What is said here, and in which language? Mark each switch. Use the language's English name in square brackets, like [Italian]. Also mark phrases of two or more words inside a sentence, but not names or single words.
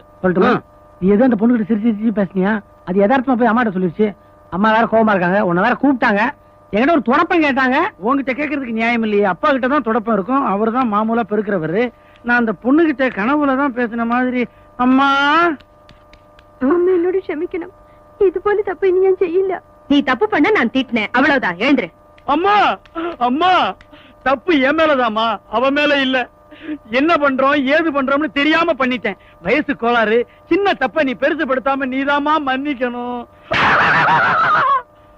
[Tamil] சொல்லட்டுமா? நீ ஏதோ அந்த பொண்ணு கிட்ட சிரிச்சு சிரிச்சு பேசுனியா? அது யதார்த்தமா போய் அம்மாட்ட சொல்லிருச்சு. அம்மா வேற கோவமா இருக்காங்க, உன்னை வேற கூப்பிட்டாங்க. என்கிட்ட ஒரு தொடப்பம் கேட்டாங்க. உங்ககிட்ட கேட்கறதுக்கு நியாயம் இல்லையே. அப்பா கிட்ட தான் தொடப்பம் இருக்கும், அவர் தான் மாமூலா பெருக்கிறவரு. நான் அந்த பொண்ணு கிட்ட கனவுல தான் பேசின மாதிரி. அம்மா, [Malayalam] അമ്മ എന്നോട് ക്ഷമിക്കണം. ഇതുപോലെ തപ്പ് ഇനി ഞാൻ ചെയ്യില്ല. [Tamil] நீ தப்பு பண்ண நான் திட்டினேன், அவ்வளவுதான். எழுந்துரு. அம்மா, அம்மா, தப்பு என் மேலதாம்மா, அவ மேல இல்ல. என்ன பண்றோம் ஏது பண்றோம்னு தெரியாம பண்ணிட்டேன். வயசு கோளாறு. சின்ன தப்ப நீ பெருசுபடுத்தாம நீதாமா மன்னிக்கணும்.